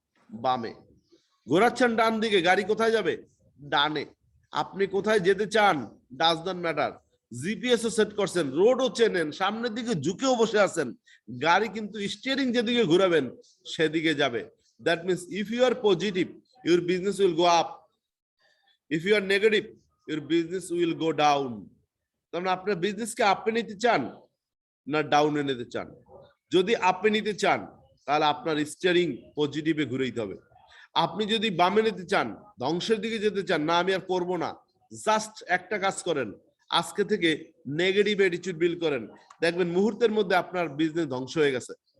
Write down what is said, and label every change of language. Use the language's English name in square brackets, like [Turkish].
[Bangla] বামে। ঘোরাচ্ছেন ডান দিকে, গাড়ি কোথায় যাবে? ডানে। আপনি কোথায় যেতে চান [English] Does not matter. [Bangla] জিপিএসও সেট করছেন, রোডও চেনেন, সামনের দিকে ঝুঁকেও বসে আছেন, গাড়ি কিন্তু স্টিয়ারিং যেদিকে ঘুরাবেন সেদিকে যাবে। [English] That means if you are positive, your business will go up. If you are negative, your business will go down. [Bangla] তার মানে আপনার বিজনেসকে আপে নিতে চান না ডাউনে নিতে চান? যদি আপে নিতে চান তাহলে আপনার স্টিয়ারিং পজিটিভে ঘুরাইতে হবে। আপনি যদি বামে নিতে চান, ধ্বংসের দিকে যেতে চান, না আমি আর করবো না, জাস্ট একটা কাজ করেন, আজকে থেকে নেগেটিভ অ্যাটিটিউড বিল্ড করেন, দেখবেন মুহূর্তের মধ্যে আপনার বিজনেস ধ্বংস হয়ে গেছে।